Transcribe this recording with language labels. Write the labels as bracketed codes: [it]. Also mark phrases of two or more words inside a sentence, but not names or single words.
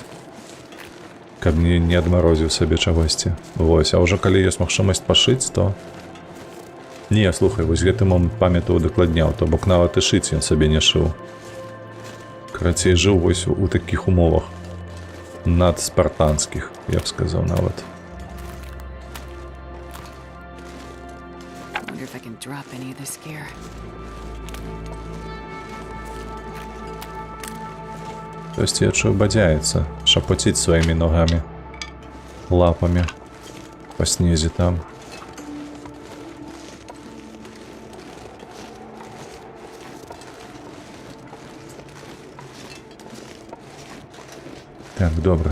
[be] Каб не адмарозіў сабе чагосьці. Вось, а ўжо калі ёсць магчымасць пашыць, то... Не, слухай, вось гэты момант памятаў дакладняў, то бок нават і шыць ён сабе не шыў. Карацей, жыў вось у такіх умовах. Надспартанскіх, я б сказаў нават. [en] Wonder if I can drop any of this gear. [be] Хтосьці, я чую, бадзяецца, шапоціць сваімі ногамі, лапамі па снезе там. Так, добра.